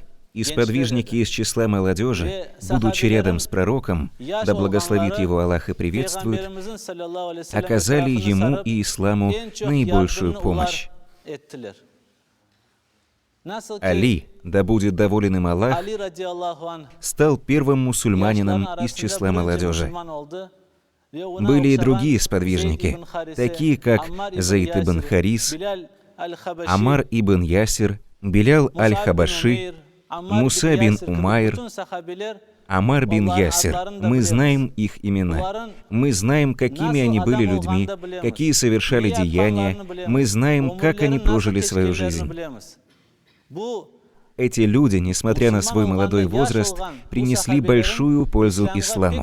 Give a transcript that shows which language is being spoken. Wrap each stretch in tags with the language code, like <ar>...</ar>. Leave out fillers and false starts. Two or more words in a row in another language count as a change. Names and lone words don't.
<ru>И сподвижники из числа молодежи, будучи рядом с пророком, да благословит его Аллах и приветствует, оказали ему и исламу наибольшую помощь. Али, да будет доволен им Аллах, стал первым мусульманином из числа молодежи. Были и другие сподвижники, такие как Заид ибн Харис, Амар ибн Ясир, Билял аль-Хабаши, Муса бин Умайр, Амар бин Ясир. Мы знаем их имена. Мы знаем, какими они были людьми, какие совершали деяния. Мы знаем, как они прожили свою жизнь. Эти люди, несмотря на свой молодой возраст, принесли большую пользу исламу.</ru>